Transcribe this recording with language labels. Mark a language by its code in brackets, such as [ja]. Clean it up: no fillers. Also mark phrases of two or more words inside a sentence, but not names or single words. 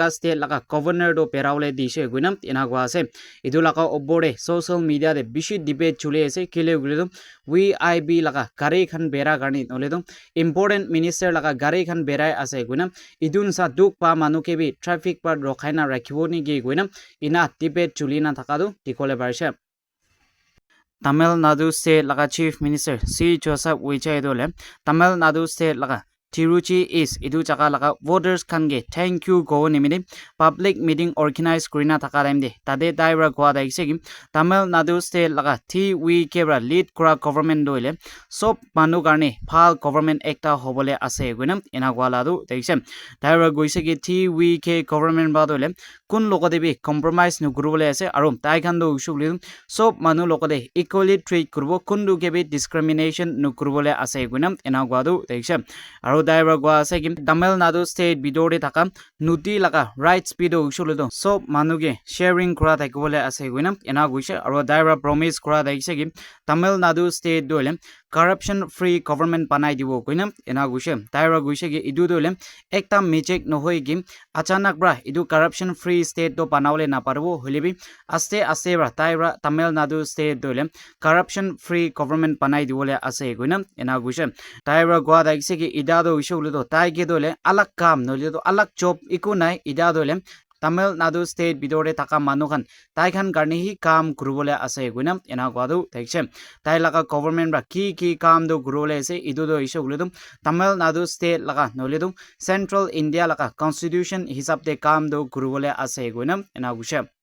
[rah] state laka governor do peraule dise gunam inagwa ase idu laka obore [en] social media [rah] de bishi debate chule ase kile guledo VIB laka gari khan bera garni noledo [en] important minister [rah] laka gari khan berai ase gunam idun sa duk pa manu ke bi traffic par rokhaina rakhibo ni ge gunam ina debate chulina thakadu dikole barse Tamil Nadu State laka [en] Chief Minister [rah] C. Joseph Vijay dole Tamil Nadu State laka Tiruchi is idu chaka laka voters kange [en] thank you [rah] go nimide [en] public meeting organize [rah] kurina thakaram de tade daira gwa daise gi Tamil Nadu State laka TVK bra lead kura government doile sob manu garne phal government ekta hobole ase gunam ina gwala du daise daira goise gi TVK government ba dole kun lokode bi compromise nu gurubole ase aro tai khan do usugli sob manu lokode [en] equally treat [rah] kurbo kundu ke bi discrimination nu gurubole ase gunam ina gwadu daise aro daira gwa ase gi Tamil Nadu State bidore thaka nuti laka rights bido usulido sob manuge sharing kura thakibole ase gunam ina guise aro daira promise kura daise gi Tamil Nadu State dole [en] corruption free government [rah] panai dibo gunam ina guise daira guise gi idu dole ekta mistake no hoi gi achanak bra idu [en] corruption free state [rah] do panaule na parbo holebi aste aste bra daira Tamil Nadu State dole corruption [en] free government [rah] panai dibole ase gunam ina guise daira gwa daise gi ida do usulido tai ge dole alak kam no lido alak job ikunai ida dole Tamil Nadu State bidore taka manukan tai khan garni hi kam gurubole ase gunam ena gwadu thekse tai laka government ra ki kam do gurule ase idu do isu guludum Tamil Nadu State laka nolidum [en] Central India [rah] laka constitution hisab de kam do gurubole ase gunam ena gushe